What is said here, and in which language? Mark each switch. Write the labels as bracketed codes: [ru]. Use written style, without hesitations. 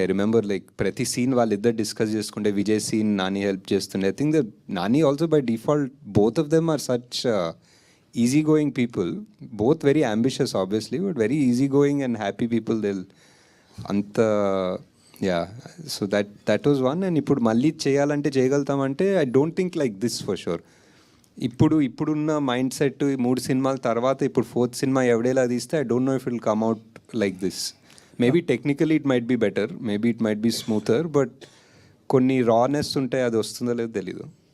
[en] I remember like [te] ప్రతి scene వాళ్ళిద్దరు discuss చేసుకుంటే విజయ్ సీన్ నాని హెల్ప్ చేస్తుండే. [en] I think the Nani also by default both of them are such easy going people, both very ambitious obviously, but very easy going and happy people. They'll anta yeah, so that was one. And [te] ఇప్పుడు మళ్ళీ చేయాలంటే చేయగలుగుతామంటే [en] I don't think like this for sure. [te] ఇప్పుడున్న mind set 3 సినిమాల తర్వాత ఇప్పుడు 4th cinema ఎవడేలా తీస్తే [en] I don't know if it will come out like this. Maybe technically it might be better, maybe it might be smoother, but [te] కొన్ని రానెస్ ఉంటాయి, అది వస్తుందో లేదో తెలీదు.